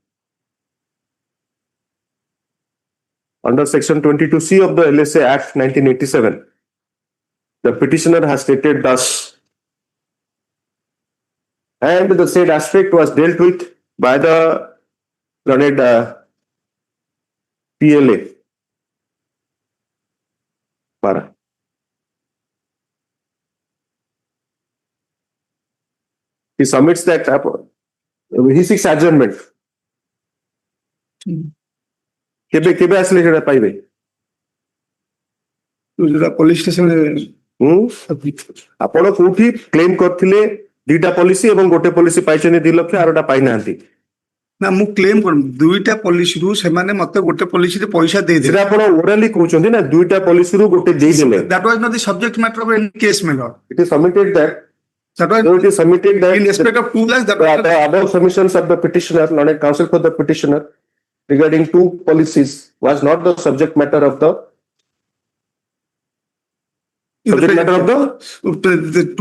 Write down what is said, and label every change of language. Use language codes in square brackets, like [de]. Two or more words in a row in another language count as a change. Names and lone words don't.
[en] under section 22C of the LSA Act 1987, the petitioner has stated thus, and the said aspect was dealt with by the learned PLA. Para. He submits that, he seeks adjournment. [or] କେବେ ଆସିଲେ ସେଟା ପାଇବେ? [en] police station [or] ଆପଣ କୋଉଠି କ୍ଲେମ କରିଥିଲେ ଦିଟା ପଲିସି ଏବଂ ଗୋଟେ ପଲିସି ପାଇଛନ୍ତି 2 ଲକ୍ଷ, ଆରଟା ପାଇନାହାନ୍ତି? ନା ମୁଁ କ୍ଲେମ କରୁନି, ଦୁଇଟା ପଲିସିରୁ ସେମାନେ ମତେ ଗୋଟେ ପଲିସିରେ ପଇସା ଦେଇଦେଲେ। ସେଟା ଆପଣ ଓରାଲି କହୁଛନ୍ତି ନା, ଦୁଇଟା ପଲିସିରୁ ଗୋଟେ ଦେଇଦେଲେ। [en] That was not the subject matter of any case, my lord. It is submitted that That was it is submitted that in respect of 2 lakhs. That the was above submissions of the petitioner, learned counsel for the petitioner regarding 2 policies was not the subject matter of the the two.